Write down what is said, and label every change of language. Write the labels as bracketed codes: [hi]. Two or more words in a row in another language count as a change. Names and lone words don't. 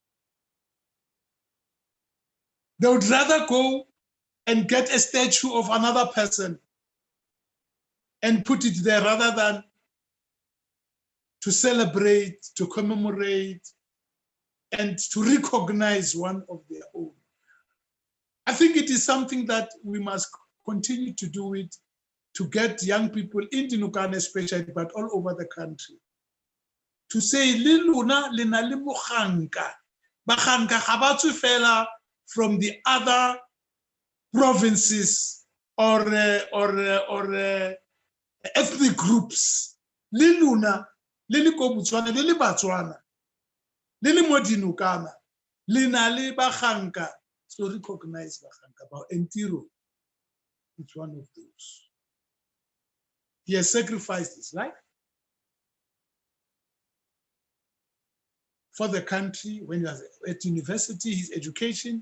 [en] They would rather go and get a statue of another person and put it there rather than to celebrate, to commemorate, and to recognize one of their own. I think it is something that we must continue to do it, to get young people in Dinokana especially, but all over the country, to say, [tn] "Le luna le na le moganka." Baganka ga ba tswe fela [en] from the other provinces or ethnic groups. [tn] Le luna le le ko Botswana, le le Batswana, le le mo Dinokana, le na le baganka. [en] So recognize baganka. And Tiro, it's one of those. He has sacrificed his life for the country when he was at university, his education.